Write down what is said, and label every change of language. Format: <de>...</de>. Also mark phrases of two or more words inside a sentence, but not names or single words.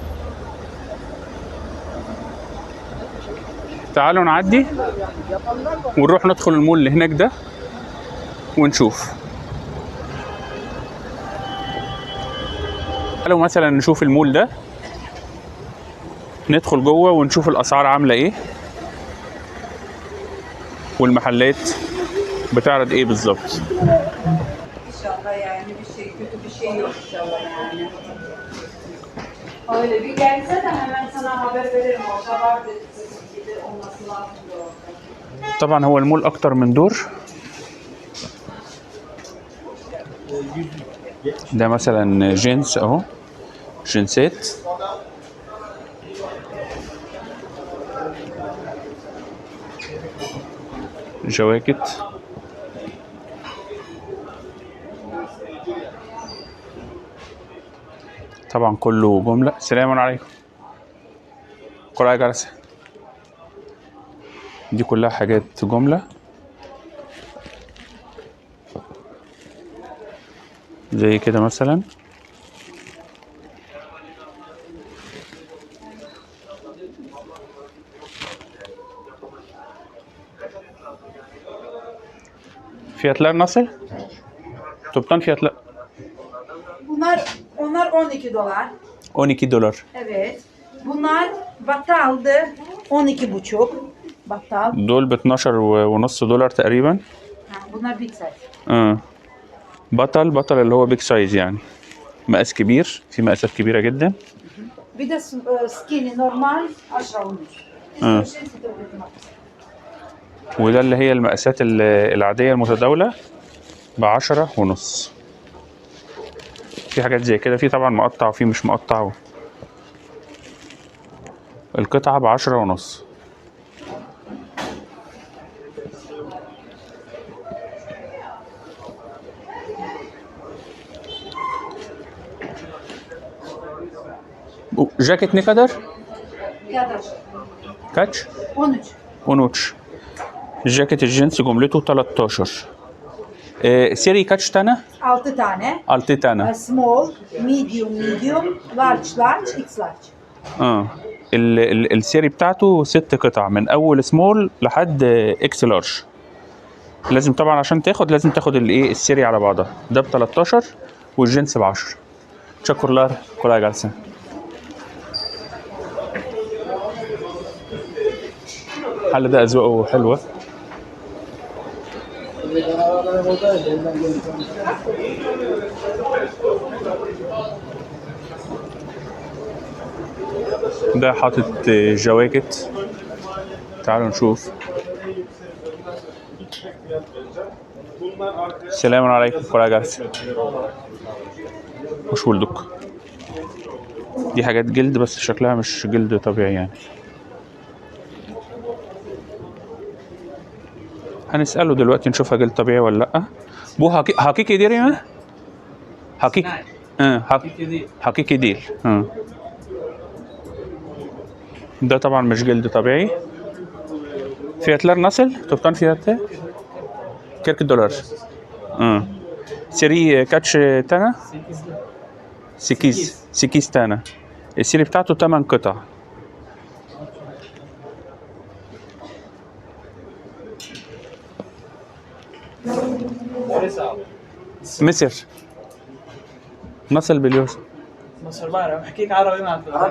<ar>تعالوا نعدي ونروح ندخل المول اللي هناك ده ونشوف. تعالوا مثلا نشوف المول ده، ندخل جوه ونشوف الاسعار عامله ايه والمحلات بتعرض ايه بالظبط.</ar> <tr>İnşallah yani bir şey kötü bir şey yok inşallah yani. Öyle bir gelse de hemen sana haber veririm. Orada var dedi gelir olması lazım da orada.</tr> <ar>طبعا هو المول اكتر من دور. ده مثلا جينز اهو، جنسات. جواكت طبعا كله جملة. السلام عليكم. قراءة جلسة. دي كلها حاجات جملة زي كده مثلا.</ar> <tr>Fiyatlar nasıl? Toptan fiyatlar Onlar 12 dolar. 12 dolar. Evet. Bunlar battaldı 12,5. Battal.</tr> <ar>دول ب 12.5 دولار تقريبا.</ar> <tr>Ha, bunlar</tr> <en>big size.</en> <ar>اه بطل اللي هو</ar> <en>big size</en> <ar>يعني مقاس كبير، في مقاسات كبيرة جدا.</ar> <tr>Bir de skinny normal 10</tr> <ar>اه وده اللي هي المقاسات العادية المتداولة ب10.5. في حاجات زي كده، في طبعا مقطع وفي مش مقطع. القطعة ب10.5.</ar> <tr>جاكيت ne kadar? kadar. Kaç? 13. 13.</tr> <ar>الجاكيت الجينز جملته 13.</ar> <tr>سيري kaç tane? 6 tane. 6 tane.</tr> <en>Small, medium, large, X large.</en> <ar>اه السيري بتاعته 6 قطع من اول سمول لحد</ar> <en>X large.</en> <ar>لازم طبعا عشان لازم تاخد الايه السيري على بعضها. ده ب 13 والجنس ب 10.</ar> <tr>Teşekkürler. Kolay gelsin.</tr> <ar>الحل ده اذواقه حلوه. ده حاطط جواكت. تعالوا نشوف. السلام عليكم.</ar> <tr>kolay gelsin. Hoş bulduk.</tr> <ar>دي حاجات جلد بس شكلها مش جلد طبيعي يعني. هنسأله دلوقتي نشوفها جلد طبيعي ولا لأ.</ar> <tr>Bu hakiki değil mi? Hakiki değil.</tr> <ar>ده طبعا مش جلد طبيعي.</ar> <tr>Fiyatlar nasıl? Toptan fiyatı 40 dolar. سري kaç tane? 8 tane.</tr> <ar>السري بتاعته 8 قطع. مصر.</ar> <tr>nasıl biliyorsun?</tr> <ar>مصر بعرف احكيك عربي معك.</ar>